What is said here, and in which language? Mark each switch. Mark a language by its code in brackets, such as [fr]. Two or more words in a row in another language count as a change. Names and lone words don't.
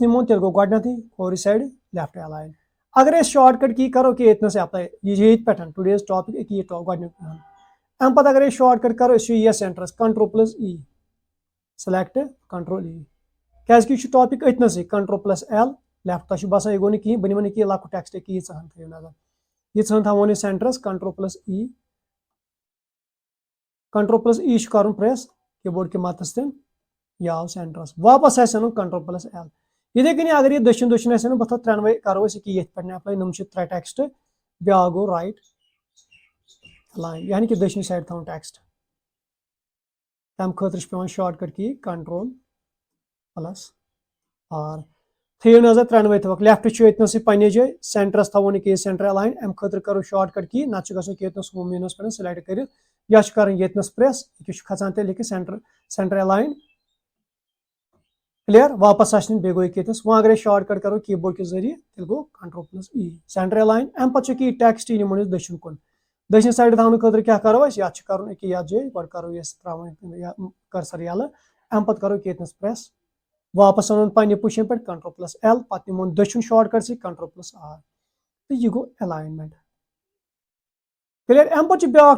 [ks] نِمون تیٚلہِ گوٚو گۄڈنیتھٕے کھوورِ [en] side left align [ks] اگر أسۍ [en] shortcut key [ks] کرو کہِ ییٚتنس ایپلاے یہِ چھِ ییٚتہِ پٮ۪ٹھ [en] today's topic [ks] أکیاہ یہِ گۄڈنیُک امہِ پتہٕ اگر أسۍ شاٹ کٹ کرو أسۍ چھِ یہِ سینٹرس [en] control plus E select control E [ks] کیازِ کہِ یہِ چھُ ٹاپک أتنسٕے [en] control plus L left [ks] تۄہہِ چھُ باسان یہِ گوٚو نہٕ کِہینۍ بہٕ نِمن ییٚکیاہ لۄکُٹ ٹیکسٹ ییٖژاہن تھٲیِو نظر ییٖژاہن تھاوون أسۍ سینٹرس [en] control plus E control plus E [ks] چھُ کرُن [en] press keyboard [ks] کہِ مدتہٕ سۭتۍ یہِ آو سینٹرس واپس آسہِ اَنُن [en] control plus L [ks] یِتھے کٔنی اگر یہِ دٔچھُن دٔچھُن آسہِ اَنُن بہٕ تھاوٕ ترٛٮ۪نوے کرو أسۍ ییٚکیاہ ییٚتھۍ پٮ۪ٹھ ایپلاے یِم چھِ ترٛےٚ ٹیکسٹ بیاکھ گوٚو [en] right align [ks] یعنی کہ دٔچھنہِ سایڈ تھاوُن ٹیکسٹ تمہِ خٲطرٕ چھُ پیٚوان [en] shortcut key control plus R [ks] تھٲیِو نظر ترٛٮ۪نوے تھاوَکھ لیفٹ چھُ ییٚتنسٕے پننہِ جایہِ سینٹرس تھاوون ییٚکیاہ [en] center align [ks] امہِ خٲطرٕ کرو [en] shortcut key [ks] نتہٕ چھُ گژھُن ییٚتنس [en] home menu [ks] پٮ۪ٹھ سِلیکٹ کٔرِتھ یا چھُ کرٕنۍ ییٚتنس پریس ییٚکیاہ چھُ کھژان تیٚلہِ ییٚکیاہ [en] center align [ks] کلیر واپس آسہِ نہٕ بیٚیہِ گوٚو ییٚتنس وۄنۍ اگر أسۍ شاٹ کٹ کرو کی بورڈ کہِ ذٔریعہٕ تیٚلہِ گوٚو [en] control plus E center align [ks] امہِ پتہٕ چھُ ییٚکیاہ یہِ ٹیکسٹ نِمون أسۍ دٔچھُن کُن دٔچھنہِ سایڈٕ تھاونہٕ خٲطرٕ کیاہ کرو أسۍ یتھ چھُ کرُن أکیاہ یتھ جایہِ گۄڈٕ کرو أسۍ تراوٕنۍ کرسر یَلہٕ امہِ پتہٕ کرو ییٚتنس پریس واپس اَنُن پننہِ پوزیشن پٮ۪ٹھ [en] control plus L [ks] پتہٕ نِمون دٔچھُن شاٹ کٹ سۭتۍ [en] control plus R [ks] تہٕ یہِ گوٚو [en] alignment clear [ks] امہِ پتہٕ چھُ بیاکھ